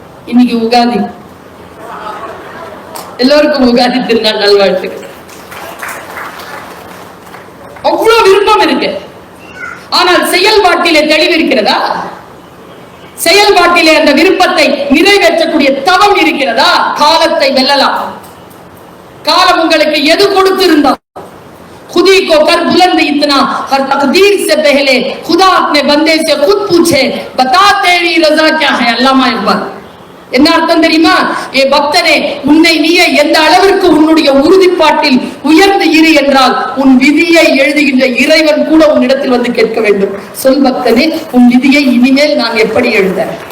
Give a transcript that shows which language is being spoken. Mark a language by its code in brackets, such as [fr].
[ta] இன்னைக்கு உகாதி, எல்லோருக்கும் உகாதி திருநாள் நல்வாழ்த்துக்கள். அவ்வளவு விருப்பம் இருக்கு. ஆனால் செயல்பாட்டிலே தெளிவு இருக்கிறதா? செயல்பாட்டிலே அந்த விருப்பத்தை நிறைவேற்றக்கூடிய தவம் இருக்கிறதா? காலத்தை வெல்லலாம். காலம் உங்களுக்கு எது கொடுத்திருந்தா [hi] खुदी को कर बुलंद इतना हर तकदीर से पहले खुदा अपने बंदे से खुद पूछे बता तेरी रजा क्या है. [ta] அல்லாமா இக்பால் என்ன அர்த்தம் தெரியுமா? ஏ பக்தனே, உன்னை நீயே எந்த அளவிற்கு உன்னுடைய உறுதிப்பாட்டில் உயர்ந்து இரு என்றால் உன் விதியை எழுதுகின்ற இறைவன் கூட உன்னிடத்தில் வந்து கேட்க வேண்டும். சொல் பக்தனே, உன் விதியை இனிமேல் நான் எப்படி எழுத?